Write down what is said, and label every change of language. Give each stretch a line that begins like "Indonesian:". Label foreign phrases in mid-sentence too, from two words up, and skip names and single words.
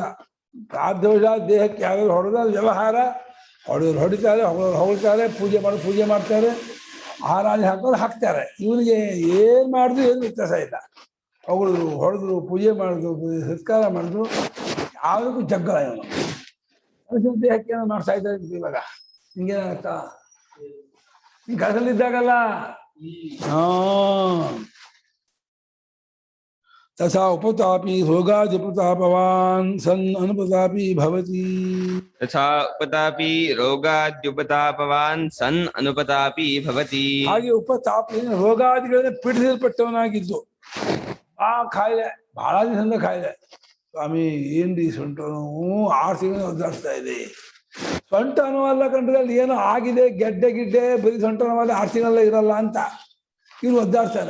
Kannada: ಪ್ರಾರಬ್ಧವಶ ದೇಹಕ್ಕೆ ಯಾವ್ಯಾವ ಹೊಡೆದ ವ್ಯವಹಾರ, ಹೊಡೆಯೋರು ಹೊಡಿತಾರೆ, ಹೊಗಳ್ತಾರೆ, ಪೂಜೆ ಮಾಡ್ತಾರೆ, ಆರಾಧನೆ ಹಾಕ್ತಾರೆ. ಇವನಿಗೆ ಏನು ಮಾಡಿದ್ರು ಏನು ವ್ಯತ್ಯಾಸ ಇಲ್ಲ. ಹೊಗಳಿದ್ರು, ಹೊಡೆದ್ರು, ಪೂಜೆ ಮಾಡಿದ್ರು, ಸತ್ಕಾರ ಮಾಡಿದ್ರು, ಯಾವುದಕ್ಕೂ ಜಗ್ಗಲ ಇವನು. ಮನುಷ್ಯನ ದೇಹಕ್ಕೆ ಏನೋ ಮಾಡ್ತಾ ಇದ್ದಾರೆ ಇವಾಗ. ಹಿಂಗೇನಾಗತ್ತಾ? ಈ ಕೆಲಸದಲ್ಲಿದ್ದಾಗಲ್ಲ.
Sanskrit: तथा उपतापी रोगाद्युपतापवान् सन् अनुपतापी भवति. तथा उपतापी रोगाद्युपतापवान् सन् अनुपतापी भवति.
Kannada: ಹಾಗೆ ಉಪತಾಪಿ ರೋಗಾದಿಗಳಿಂದ ಪೀಡಿಸಲ್ಪಟ್ಟವನಾಗಿದ್ದು, ಆ ಕಾಯಿಲೆ ಬಹಳ ದಿವಸದಿಂದ ಕಾಯಿಲೆ. ಸ್ವಾಮಿ ಏನ್ರಿ ಸೊಂಟ ನೋವು 6 ತಿಂಗಳು ಒದ್ದಾಡ್ತಾ ಇದೆ. ಸೊಂಟ ನೋವಲ್ಲ ಕಂಡ್ರೆ ಅಲ್ಲಿ ಏನೋ ಆಗಿದೆ, ಗೆಡ್ಡೆ ಬರೀ ಸೊಂಟ ನೋವಲ್ಲ 6 ತಿಂಗಳಲ್ಲ ಇರಲ್ಲ ಅಂತ ಇವನು ಒದ್ದಾಡ್ತಾನೆ.